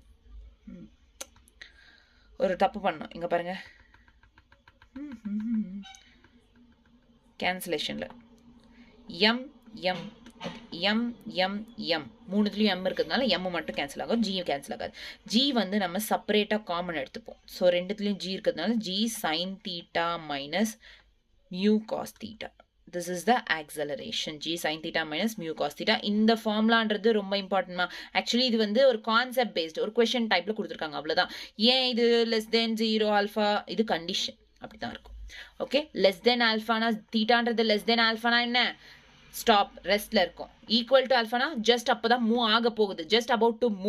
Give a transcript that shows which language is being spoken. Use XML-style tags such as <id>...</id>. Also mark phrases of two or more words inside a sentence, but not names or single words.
<ta>ஒரு தப்பு பண்ணோம் இங்கே பாருங்க, கேன்சலேஷனில் m மூணுத்துலேயும் m இருக்கிறதுனால m மட்டும் கேன்சல் ஆகும், g கேன்சல் ஆகாது. g வந்து நம்ம செப்பரேட்டாக காமன் எடுத்துப்போம்.</ta> <en>ஸோ</en> <ta>ரெண்டுத்துலேயும் g இருக்கிறதுனால</ta> <en>g sin theta minus mu cos theta. This is the acceleration, g sin theta minus mu cos theta.</en> <ta>இந்த ஃபார்முலான்றது ரொம்ப இம்பார்ட்டன்ட்மா. ஆக்சுவலி இது வந்து ஒரு</ta> <en>concept based</en> <ta>ஒரு கொஷின் டைப்பில் கொடுத்துருக்காங்க, அவ்வளோதான். ஏன் இது</ta> <en>less than 0 alpha,</en> <ta>இது கண்டிஷன் அப்படி தான் இருக்கும். ஓகே,</ta> <en>less than</en> <ta>ஆல்ஃபானா தீட்டான்றது</ta> <en>less than</en> <ta>ஆல்ஃபானா என்ன, ஸ்டாப் ரெஸ்ட்ல இருக்கும்.</ta> <en>equal to</en> <ta>ஆல்ஃபானா ஜஸ்ட் அப்போதான் மூவ் ஆக போகுது,</ta> <en>just about to move.</en>